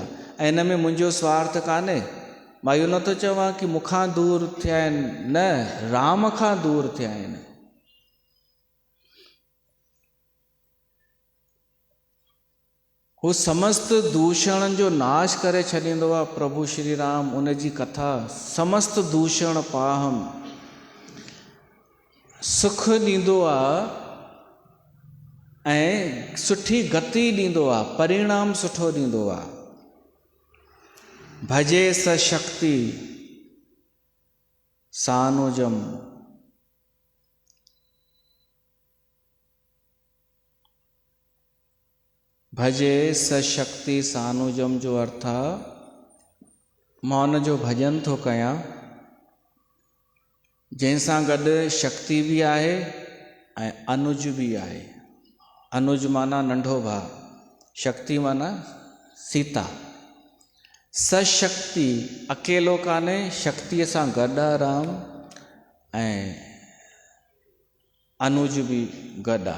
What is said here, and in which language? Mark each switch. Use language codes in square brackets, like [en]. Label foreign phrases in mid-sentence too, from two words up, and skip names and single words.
[sd] ऐं हिन में मुंहिंजो स्वार्थ कान्हे। मां इहो नथो चवां कि मूंखां दूर थिया आहिनि, न, राम खां दूर थिया आहिनि। हू समस्त दूषणनि जो नाश करे छॾींदो आहे प्रभु श्री राम। उन जी कथा [sa] समस्त दूषण पाहम, [sd] सुख ॾींदो आहे ऐं सुठी गति ॾींदो आहे, परिणाम सुठो ॾींदो आहे। [sa] भजे स शक्ति सानुजम, भजे स शक्ति सानुजम [sd] जो अर्थ आहे, मां उन जो भॼन थो कयां जंहिंसां गॾु शक्ति बि आहे ऐं अनुज बि आहे। अनुज माना नंढो भाउ, शक्ति माना सीता। सशक्ति अकेलो कान्हे, शक्तिअ सां गॾु आहे राम, ऐं अनुज बि गॾु आहे।